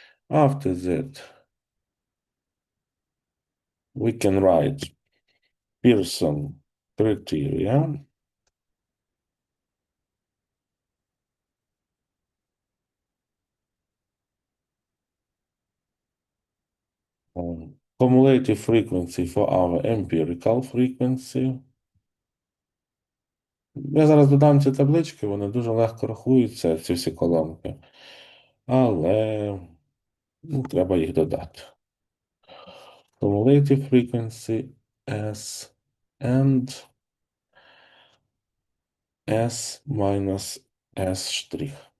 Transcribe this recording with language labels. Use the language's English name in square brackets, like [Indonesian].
[English] After that, we can write Pearson criteria. Cumulative frequency for our empirical frequency. [Ukrainian] Я зараз додам ці таблички, вони дуже легко рахуються, ці всі колонки. Але треба їх додати. [English] Cumulative frequency S and S minus S strich.